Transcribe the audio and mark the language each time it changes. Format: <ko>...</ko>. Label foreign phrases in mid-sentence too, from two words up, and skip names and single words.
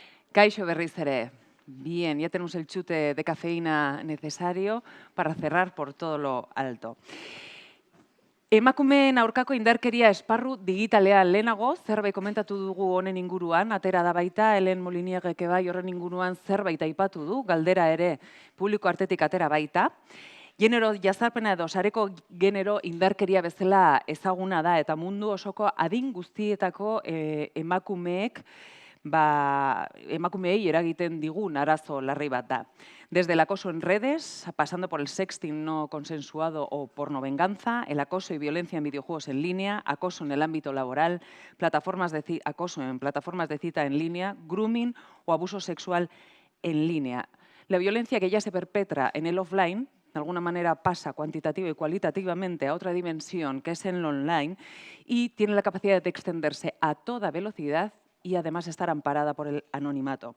<eu>Kaixo berriz ere.</eu> <es>Bien, ya tenemos el chute de cafeína necesario para cerrar por todo lo alto.</es> <eu>Emakumeen aurkako indarkeria esparru digitalean lehenago, zerbait komentatu dugu honen inguruan, atera da baita, Hélène Molinier bai horren inguruan zerbait aipatu du, galdera ere publiko artetik atera baita. Genero jazarpena edo sareko genero indarkeria bezala ezaguna da eta mundu osoko adin guztietako emakumeek emakumeei eragiten digun arazo larri bat da.</eu> <es>Desde el acoso en redes, pasando por el sexting no consensuado o pornovenganza, el acoso y violencia en videojuegos en línea, acoso en el ámbito laboral, acoso en plataformas de cita en línea, grooming o abuso sexual en línea. La violencia que ya se perpetra en el offline, de alguna manera pasa cuantitativa y cualitativamente a otra dimensión, que es en lo online, y tiene la capacidad de extenderse a toda velocidad y además estar amparada por el anonimato.</es>